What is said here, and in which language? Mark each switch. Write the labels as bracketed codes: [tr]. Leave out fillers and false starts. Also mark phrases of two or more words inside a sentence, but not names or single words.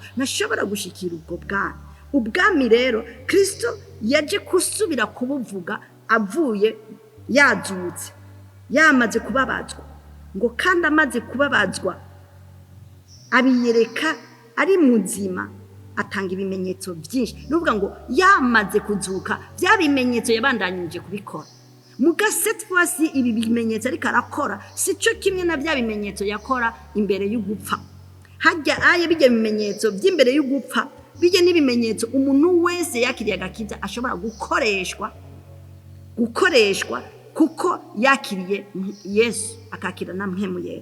[rn] Nashobora gushikira ubwo bwana. Ubwami rero Kristo yaje kusubira kubuvuga avuye yazutse, yamaze kubabazwa, ngo kandi amaze kubabazwa abiyereka ari muzima, atanga ibimenyetso byinshi. Nuvuga ngo yamaze kuzuka, bya bimenyetso yabandanyije kubikora. Muga [fr] cette fois-ci [rn] ibi bimenyetso ariko arakora sico kimwe na bya bimenyetso yakora imbere y'ugupfa. Hajya bijya bimenyetso by'imbere y'ugupfa, bijye n'ibimenyetso umuntu wese yakiriye Gakiza ashobora gukoreshwa kuko yakiriye Yesu, akakira na mpemu yera.